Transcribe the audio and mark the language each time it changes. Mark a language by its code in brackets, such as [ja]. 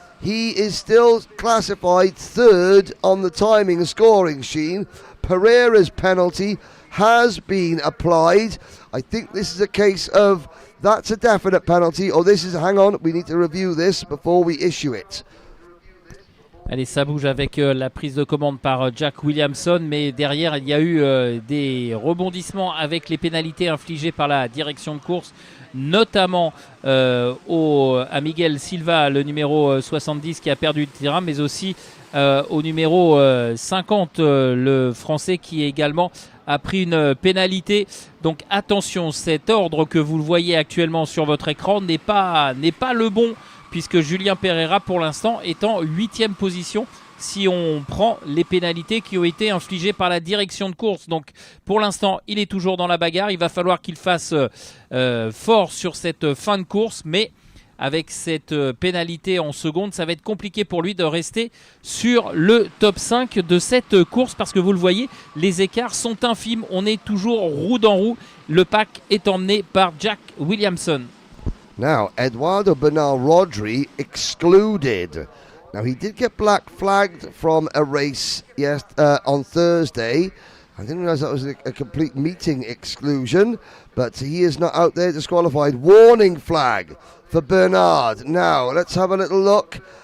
[en] he is still classified third on the timing and scoring sheet. Pereira's penalty has been applied. I think this is a case of that's a definite penalty, or this is, hang on, we need to review this before we issue it. [fr] Allez, ça bouge avec la prise de commande par Jack Williamson, mais derrière il y a eu des rebondissements avec les pénalités infligées par la direction de course, notamment à Miguel Silva, le numéro 70 qui a perdu le terrain, mais aussi au numéro 50, le français qui également a pris une pénalité. Donc attention, cet ordre que vous le voyez actuellement sur votre écran n'est pas le bon, puisque Julien Pereira pour l'instant est en 8e position si on prend les pénalités qui ont été infligées par la direction de course. Donc pour l'instant il est toujours dans la bagarre, il va falloir qu'il fasse fort sur cette fin de course, mais avec cette pénalité en seconde, ça va être compliqué pour lui de rester sur le top 5 de cette course, parce que vous le voyez, les écarts sont infimes, on est toujours roue dans roue, le pack est emmené par Jack Williamson. [en] Now, Eduardo Bernal Rodri excluded. Now, he did get black flagged from a race on Thursday. I didn't realize that was a complete meeting exclusion, but he is not out there disqualified. Warning flag for Bernard. Now, let's have a little look.